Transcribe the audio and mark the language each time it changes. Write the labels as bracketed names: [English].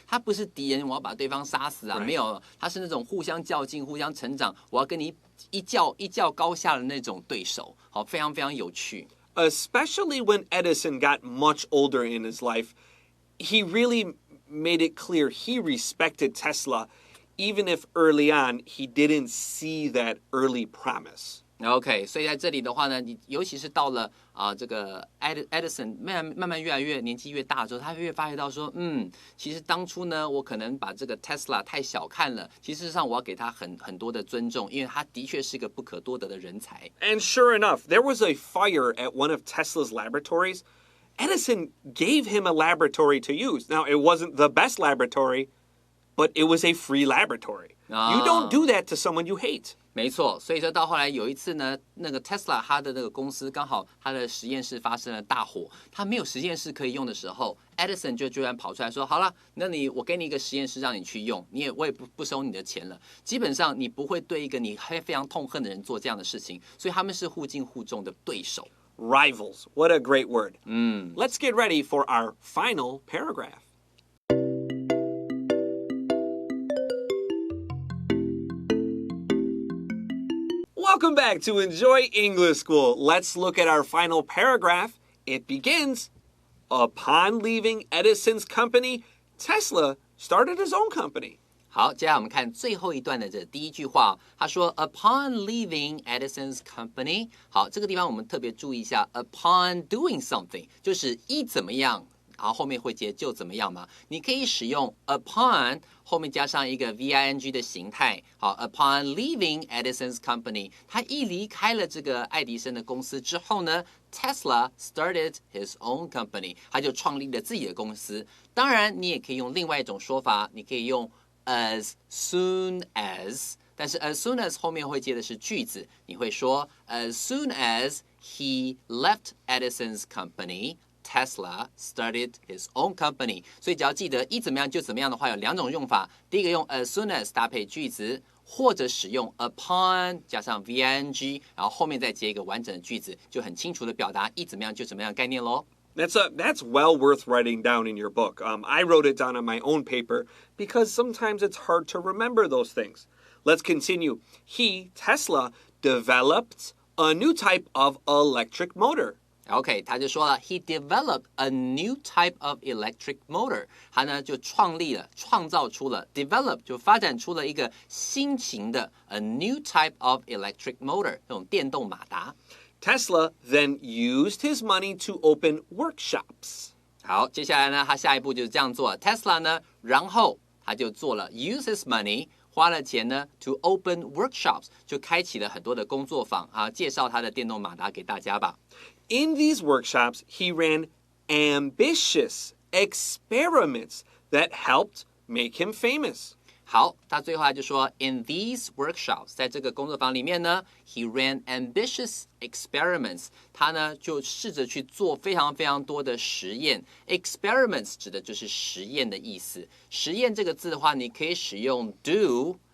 [Chinese] 他不是敌人，我要把对方杀死啊，没有，他是那种互相较劲、互相成长，我要跟你一较高下的那种对手。好，非常非常有趣。 [English] Especially when Edison got much older in his life, he really made it clear he respected Tesla, even if early on he didn't see that early promise. [Chinese] OK， 所以在这里的话呢，你尤其是到了这个 Edison 慢慢越来越年纪越大之后，他越发觉到说，其实当初呢，我可能把这个 Tesla 太小看了，其实事实上我要给他很多的尊重，因为他的确是个不可多得的人才。 [English] And sure enough, there was a fire at one of Tesla's laboratories. Edison gave him a laboratory to use. Now, it wasn't the best laboratory, but it was a free laboratory. You don't do that to someone you hate. [Chinese] 没错，所以说到后来有一次呢，那个 Tesla 他的那个公司刚好他的实验室发生了大火，他没有实验室可以用的时候 ，Edison 就居然跑出来说：“好了，那我给你一个实验室让你去用，我也不收你的钱了。基本上你不会对一个你非常痛恨的人做这样的事情，所以他们是互敬互重的对手。” [English] Rivals. What a great word. Let's get ready for our final paragraph. Welcome back to Enjoy English School. Let's look at our final paragraph. It begins, upon leaving Edison's company, Tesla started his own company. [Chinese] 好，接下来我们看最后一段的这第一句话，他说 [English] Upon leaving Edison's company， [Chinese] 好，这个地方我们特别注意一下 ， [English] upon doing something [Chinese] 就是一怎么样，然后后面会接就怎么样嘛。你可以使用 upon 后面加上一个 VING 的形态。好 ， [English] Upon leaving Edison's company， [Chinese] 他一离开了这个爱迪生的公司之后呢 ， [English] Tesla started his own company， [Chinese] 他就创立了自己的公司。当然，你也可以用另外一种说法，你可以用 [English] as soon as， 但是 as soon as 后面会接的是句子，你会说 as soon as he left Edison's company, Tesla started his own company。 [Chinese] 所以只要记得一怎么样就怎么样的话，有两种用法。第一个用 as soon as 搭配句子，或者使用 upon 加上 VING， 然后后面再接一个完整的句子，就很清楚的表达一怎么样就怎么样的概念咯。 [English] That's well worth writing down in your book. I wrote it down on my own paper because sometimes it's hard to remember those things. Let's continue. Tesla, developed a new type of electric motor. OK， [Chinese] 他就说了 [English] ，He developed a new type of electric motor。 [Chinese] 他呢就创造出了 develop 就发展出了一个新型的 [English] a new type of electric motor [Chinese] 这种电动马达。 [English] Tesla then used his money to open workshops. [Chinese] 好，接下来呢，他下一步就是这样做。Tesla 呢，然后他就做了 [English] use his money， [Chinese] 花了钱呢 [English] to open workshops， [Chinese] 就开启了很多的工作坊啊，介绍他的电动马达给大家吧。 [English] In these workshops, he ran ambitious experiments that helped make him famous. [Chinese] 好，他最后他就说 ， [English] in these workshops， [Chinese] 在这个工作坊里面呢 ， [English] he ran ambitious experiments， [Chinese] 他呢就试着去做非常非常多的实验。 experiments 指的就是实验的意思。实验这个字的话，你可以使用 do。